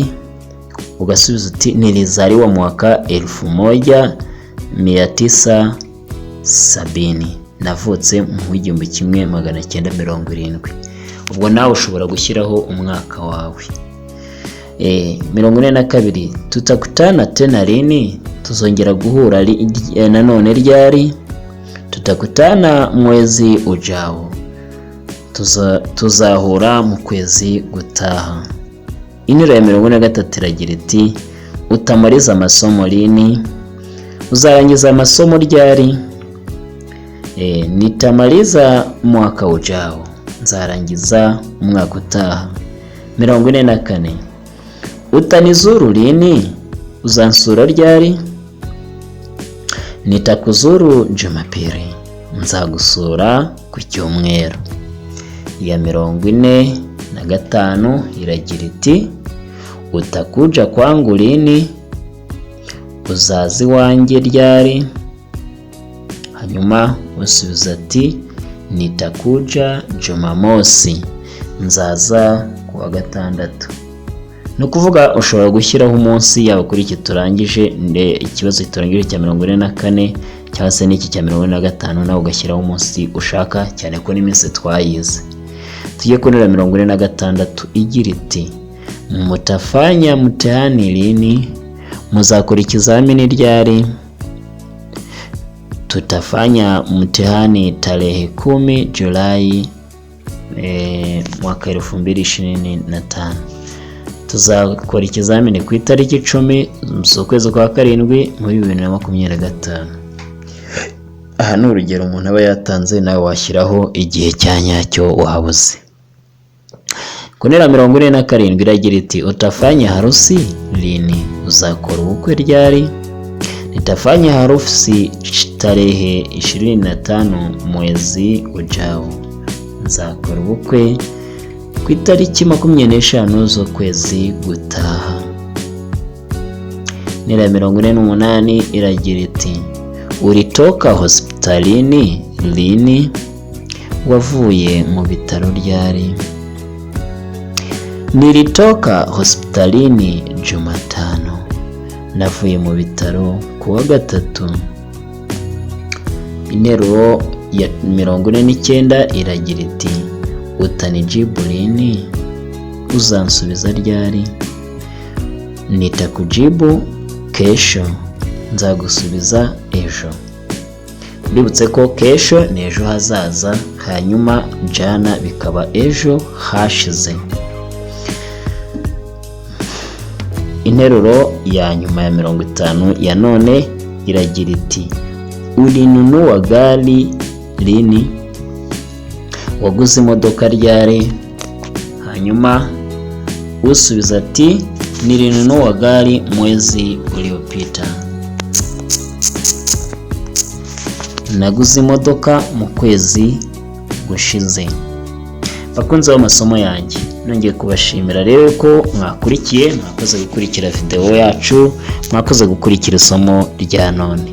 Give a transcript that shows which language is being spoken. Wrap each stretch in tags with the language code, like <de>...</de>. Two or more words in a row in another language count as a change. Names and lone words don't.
<rw>Ugasubiza uti</rw> <sw>nilizaliwa mwaka 1970,</sw> <rw>navutse mu 1970. Ubwo nawe ushobora gushyiraho umwaka wawe. 42,</rw> <sw>tutakutana tena lini?</sw> <rw>Tuzongera guhura nanone ryari?</rw> <sw>Tutakutana mwezi ujao,</sw> <rw>tuzahura mu kwezi gutaha. Interuro ya 43 iragira iti</rw> <sw>utamaliza amasomo lini?</sw> <rw>Uzarangiza amasomo ryari?</rw> <sw>Nitamaliza mwaka ujao,</sw> <rw>nzarangiza umwaka utaha.</rw> <sw>44, utanizuru lini?</sw> <rw>Uzansura ryari?</rw> <sw>Nitakuzuru Jumapili,</sw> <rw>nzagusura ku cyumweru. Ya 45 iragira iti</rw> <sw>utakuja kwangu lini?</sw> <rw>Uzazi wanjye ryari? Hanyuma usubiza ati</rw> <sw>nitakuja Jumamosi,</sw> <rw>nzaza kuwa gatandatu. No kuvuga ushobora gushyiraho umunsi yaba kuri iki turangije ikibazo turangije cya 44 cyangwa se n'iki cya 45 nawe ugashyiraho umunsi ushaka, cyane ko n'iminsi twayize. Tujye kuri 46 igira iti</rw> <sw>mutafanya mtihani lini?</sw> <rw>Muzakora ikizamini ryari?</rw> <sw>Tutafanya mtihani tarehe 10 Julai mwaka 2025.</sw> <rw>Tuzakora ikizamini ku itariki 10 z'ukwezi kwa karindwi muri 2025. Aha ni urugero umuntu aba yatanze, nawe washyiraho igihe cya nyacyo wabuze. Kunera 47 iragira iti</rw> <sw>utafanya harusi lini?</sw> <rw>Uzakora ubukwe ryari?</rw> <sw>Nitafanya harusi tarehe 25 mwezi ujao,</sw> <rw>nzakora ubukwe ku itariki 25 z'ukwezi gutaha. Nera 48 iragira iti</rw> <sw>ulitoka hospitalini lini?</sw> <rw>Wavuye mu bitaro ryari?</rw> <sw>Nilitoka hospitalini Jumatano,</sw> <rw>navuye mu bitaro kuwa gatatu. Interuro ya 49 iragira iti</rw> <sw>utanijibu lini?</sw> <rw>Uzansubiza ryari?</rw> <sw>Nitakujibu kesho,</sw> <rw>nzagusubiza ejo. Bibutse ko kesho ni ejo hazaza, hanyuma jana bikaba ejo hashize. Interuro ya nyuma ya 50 ya none iragira iti</rw> <sw>ulinunua gari lini?</sw> <rw>Waguze imodoka ryari? Hanyuma usubiza ati</rw> <sw>nilinunua gari mwezi uliopita,</sw> <rw>naguze imodoka mu kwezi gushize. Bakunze amasomo yanjye, nongeye kubashimira rero ko mwakurikiye, mwakoze gukurikira video yacu, mwakoze gukurikira isomo rya none.</rw>